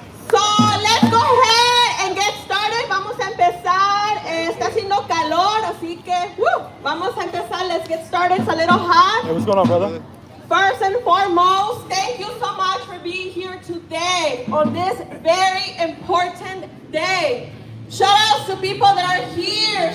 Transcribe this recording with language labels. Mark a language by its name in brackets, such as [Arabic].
[English] So let's go ahead and get started. [Spanish] Vamos a empezar. Está haciendo calor, así que vamos a empezar. [English] Let's get started. It's a little hot. Hey, what's going on, brother? First and foremost, thank you so much for being here today on this very important day. Shout outs to people that are here.